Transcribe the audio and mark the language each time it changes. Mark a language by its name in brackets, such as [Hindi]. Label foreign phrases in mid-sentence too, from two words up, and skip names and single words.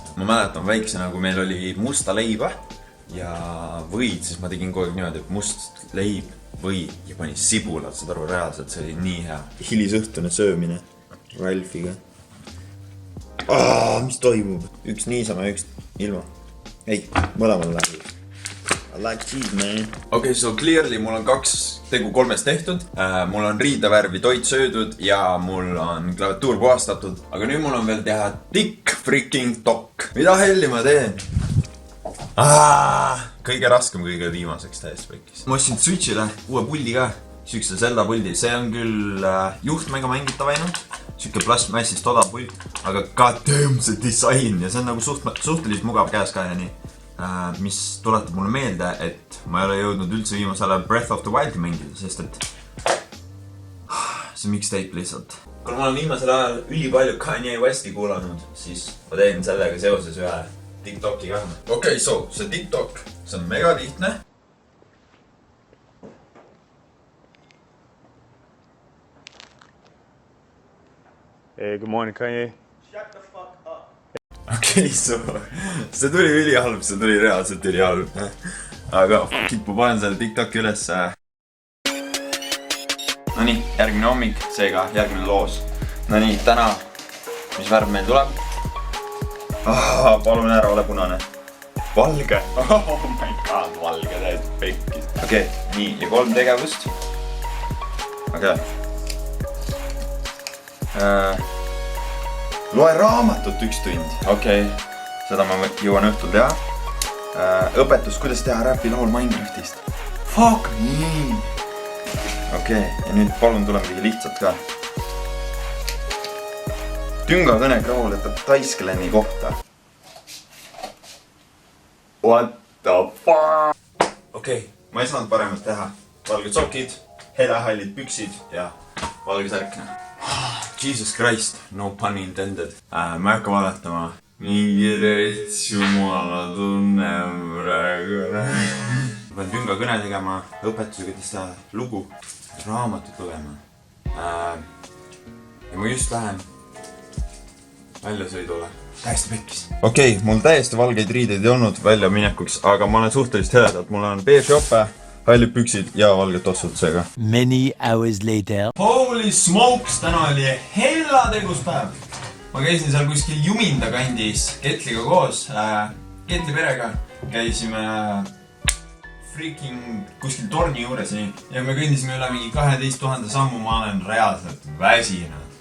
[Estonian] Ma mäletan väiksena, kui meil oli musta leiba ja võid, siis ma tegin kogu aeg niimoodi, et must leib, võid ja panin sibulad, saad aru, reaalselt see oli nii hea. Hilisõhtune söömine Ralfiga. Mis toimub? Üks niisama ja üks ilma. Ei, mõlemal läheb. [English] I like cheese, man. So clearly [Estonian] mul on 2 tegu 3 tehtud. Mul on riidavärvi toit söödud ja mul on klaviatuur puhastatud. Aga nüüd mul on veel teha TikTok. Mida helli ma teen? Kõige raskem, kõige viimaseks täiesti pekkis. Ma ostsin Switchile uue puldi ka. Sükse Zelda puldi. See on küll juhtmega mängitav ainult. Süke plastmassist odav pult. Aga goddamn see disain. Ja see on nagu suhteliselt mugav käes ka ja nii. Mis tuletab mulle meelde, et ma ei ole jõudnud üldse viimasele Breath of the Wildi mängida, sest et see mixtape lihtsalt. Kuna ma olen viimasel ajal ülipalju Kanye Westi kuulanud, siis ma teen sellega seoses ühe TikToki ka. Okei, see TikTok, see on mega lihtne. [English] Hey, good morning, Kanye. Shut the fuck up. [Estonian] Okei, see tuli ülihalb, see tuli reaalselt ülihalb. Aga kippu panen selle TikToki üles. Nonii, järgmine hommik, seega järgmine loos. Nonii, täna, mis värv meil tuleb? Palun ära, ole punane. Valge. [English] Oh my god, [Estonian] valge, täiesti pekkis. Okei, nii, ja 3 tegevust. Okei. Loe raamatut 1 tund. Okei, seda ma jõuan õhtul teha. Õpetus, kuidas teha räpilaul Minecraftist. [English] Fuck me! [Estonian] Okei, ja nüüd palun tule midagi lihtsalt ka. Tünga kõne krauletab Taisklani kohta. [English] What the fuck? [Estonian] Okei, ma ei saanud paremat teha. Valged sokid, helehallid püksid ja valge särk. [English] Jesus Christ, no pun intended. [Estonian] Ma ei hakka valetama. Mingi rets jumala tunne praegu. Ma pean tünga kõne tegema, õpetusega tõsta lugu, raamatut lugema. Ja ma just lähen väljasõidule. Täiesti pekkis. Okei, mul täiesti valgeid riideid ei olnud välja minekuks, aga ma olen suhteliselt heledalt. Mul on beige jope, hallid püksid ja valged tossud seega. [English] Many hours later. Holy smokes, [Estonian] täna oli hella teguspäev. Ma käisin seal kuskil Juminda kandis Ketliga koos, Ketli perega. Käisime freaking kuskil torni juures nii. Ja me kõndisime üle mingi 12 000 sammu, ma olen reaalselt väsinud.